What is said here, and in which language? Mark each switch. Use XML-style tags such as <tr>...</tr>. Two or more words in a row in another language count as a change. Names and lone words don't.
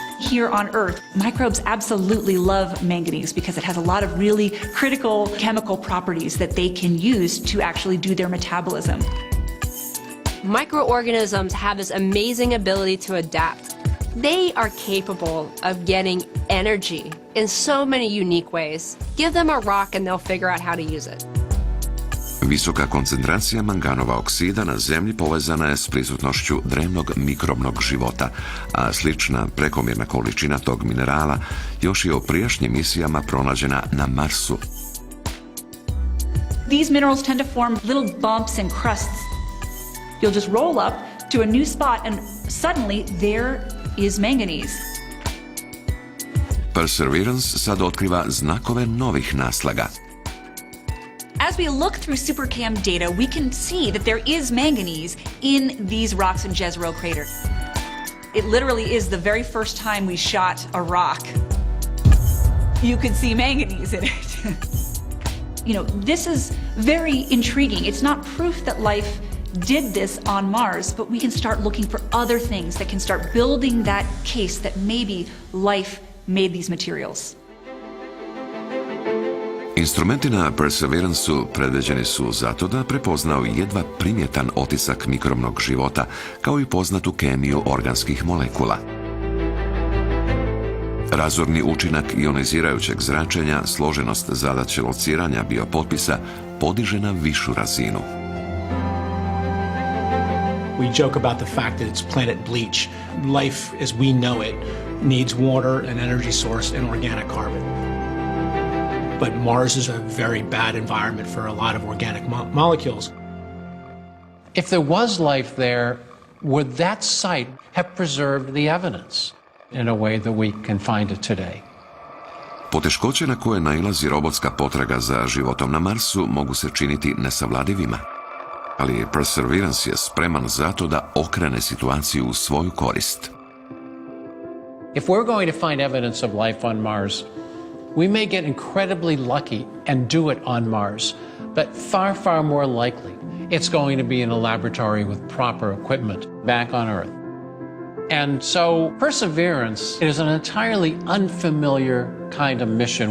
<en>here on Earth, microbes absolutely love manganese because it has a lot of really critical chemical properties that they can use to actually do their metabolism. Microorganisms have this amazing ability to adapt. They are capable of getting energy in so many unique ways. Give them a rock and they'll figure out how to use it.</en> <hr>Visoka koncentracija manganova oksida na Zemlji povezana je s prisutnošću drevnog mikrobnog života, a slična prekomjerna količina tog minerala još je u prijašnjim misijama pronađena na Marsu.</hr> <en>These minerals tend to form little bumps and crusts. You'll just roll up to a new spot and suddenly there is manganese.</en> <hr>Perseverance sad otkriva znakove novih naslaga.</hr> <en>As we look through SuperCam data, we can see that there is manganese in these rocks in Jezero crater. It literally is the very first time we shot a rock. You could see manganese in it. You know, this is very intriguing. It's not proof that life did this on Mars, but we can start looking for other things that can start building that case that maybe life made these materials.</en> <hr>Instrumenti na Perseveranceu predviđeni su zato da prepoznao jedva primjetan otisak mikrobnog života, kao i poznatu kemiju organskih molekula. Razorni učinak ionizirajućeg zračenja, složenost zadaće lociranja biopotpisa podiže na višu razinu.</hr> <en>We joke about the fact that it's planet bleach. Life as we know it needs water, an energy source, and organic carbon. But Mars is a very bad environment for a lot of organic molecules. If there was life there, would that site have preserved the evidence in a way that we can find it today?</en> <hr>Poteškoće na koje nailazi robotska potraga za životom na Marsu mogu se činiti nesavladivima. Ali Perseverance je spreman zato da okrene situaciju u svoju korist.</hr> <en>If we're going to find evidence of life on Mars, we may get incredibly lucky and do it on Mars, but far, far more likely it's going to be in a laboratory with proper equipment back on Earth. And so Perseverance is an entirely unfamiliar kind of mission.</en>